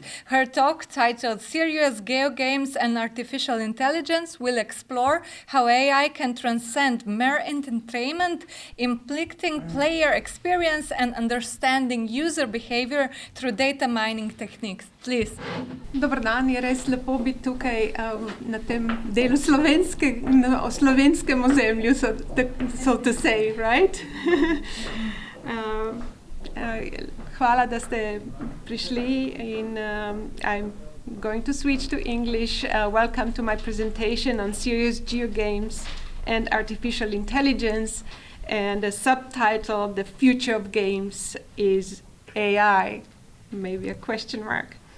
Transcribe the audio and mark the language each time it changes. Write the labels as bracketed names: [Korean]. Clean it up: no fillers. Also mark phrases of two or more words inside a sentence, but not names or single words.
[English] Her talk, titled Serious Geo Games and Artificial Intelligence, will explore how AI can transcend mere entertainment, implicating player experience and understanding user behavior through data mining techniques. Please. [Croatian] Dobar dan, [Slovenian] je res lepo biti tukaj na tem delu slovenskem ozemlju, [English] so to say, right? [Slovenian] Hvala, da ste prišli, in [English] I'm going to switch to English. Welcome to my presentation on serious geogames and artificial intelligence, and the subtitle, The Future of Games is AI, maybe a question mark.